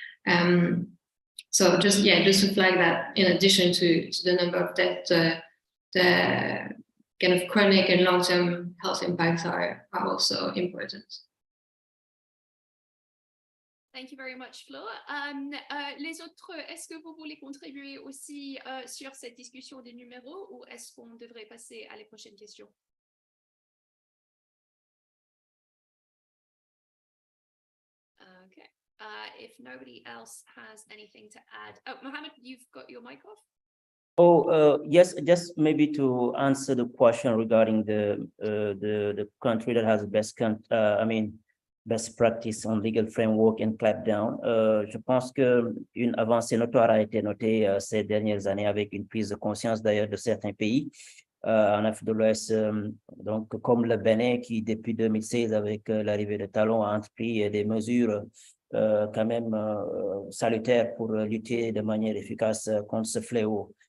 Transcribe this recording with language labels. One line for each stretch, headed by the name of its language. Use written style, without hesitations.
English: So just to flag that, in addition to the number of deaths, the kind of chronic and long-term health impacts are also important. Thank you very much, Flore.
French: Les autres, est-ce que vous voulez contribuer aussi sur cette discussion des numéros, ou est-ce qu'on devrait passer à les prochaines questions?
English: Okay. If nobody else has anything to add. Oh, Mohammed, you've got your mic off? Oh, yes, just maybe to answer the question regarding the country that has the best, best practice on legal framework and clampdown.
French: Je pense qu'une avancée notoire a été notée ces dernières années avec une prise de conscience d'ailleurs de certains pays en Afrique de l'Ouest, donc comme le Bénin qui depuis 2016 avec l'arrivée de Talon a entrepris des mesures quand même salutaires pour lutter de manière efficace contre ce fléau.